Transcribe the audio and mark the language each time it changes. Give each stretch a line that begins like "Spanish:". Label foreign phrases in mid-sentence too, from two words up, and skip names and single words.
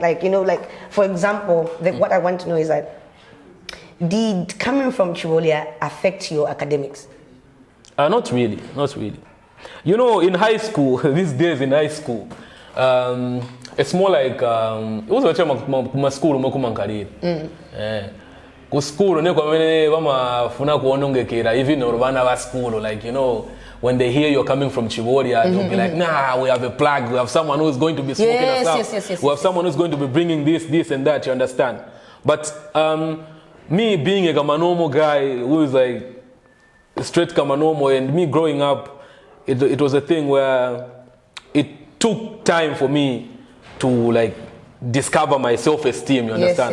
English: Like, you know, like, for example, what I want to know is that, did coming from Chibolia affect your academics? Not really. You know, in high school, these days in high school, it's more like, it was a school,
Bemba: ku school ne kwamene bamafuna kuonongekera
English: even
Bemba: urubana ba school,
English: like, you know, when they hear you're coming from Chibolia, they'll be like, nah, we have a plug, we have someone who's going to be smoking us out. Yes, we have someone who's going to be bringing this and that, you understand? But me being a Kamanomo guy who is like straight Kamanomo, and me growing up, it was a thing where it took time for me to like discover my self-esteem, you understand?